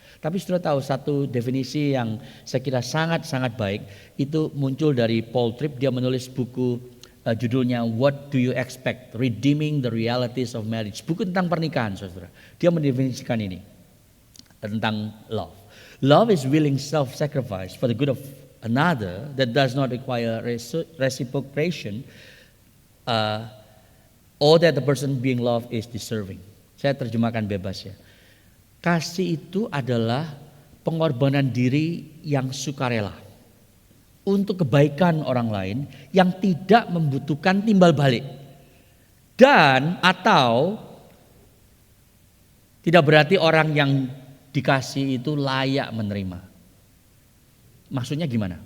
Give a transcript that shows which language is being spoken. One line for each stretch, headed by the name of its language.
Indonesian: Tapi sudah tahu satu definisi yang saya kira sangat-sangat baik itu muncul dari Paul Tripp. Dia menulis buku judulnya What Do You Expect? Redeeming the Realities of Marriage. Buku tentang pernikahan, saudara. Dia mendefinisikan ini tentang love.
English: Love is willing self-sacrifice for the good of another that does not require reciprocation or that the person being loved is deserving.
Indonesian: Saya terjemahkan bebas ya. Kasih itu adalah pengorbanan diri yang sukarela untuk kebaikan orang lain yang tidak membutuhkan timbal balik. Dan atau tidak berarti orang yang dikasih itu layak menerima. Maksudnya gimana?